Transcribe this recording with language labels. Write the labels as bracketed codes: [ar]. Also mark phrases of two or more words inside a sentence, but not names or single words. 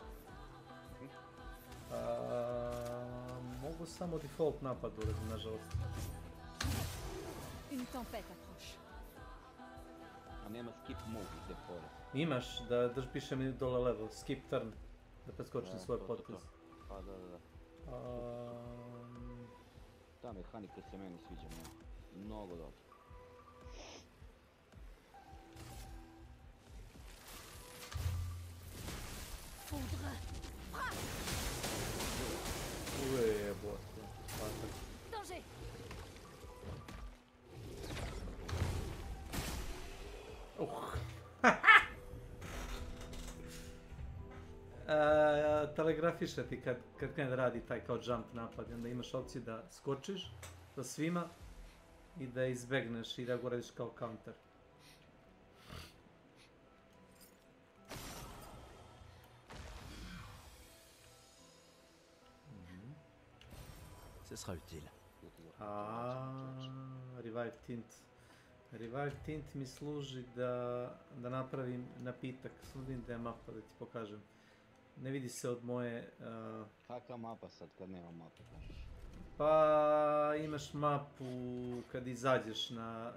[sr] Mogu samo default napad uraditi, nažalost. [fr] Une tempête approche. [sr] A nema [en] skip move [sr] gdje fore. Imaš, da piše mi dole level, [en] skip turn, [sr] da preskočim svoj potez. Pa da. Ta mehanika se meni sviđa mnogo dobro. Foudre. Jebote, patak. Danger. Telegrafiše ti kad krene da radi taj kao jump napad, onda imaš opciju da skočiš sa svima i da izbegneš i da go radiš kao counter. [fr] Ce sera utile. [en] Revive tint. Revive tint [sr] mi služi da napravim napitak. Samo vidim da je mapa, da ti pokažem. Ne vidi se od moje... Kakva mapa sad kad nema mape, kažeš? Pa imaš mapu kad izađeš na...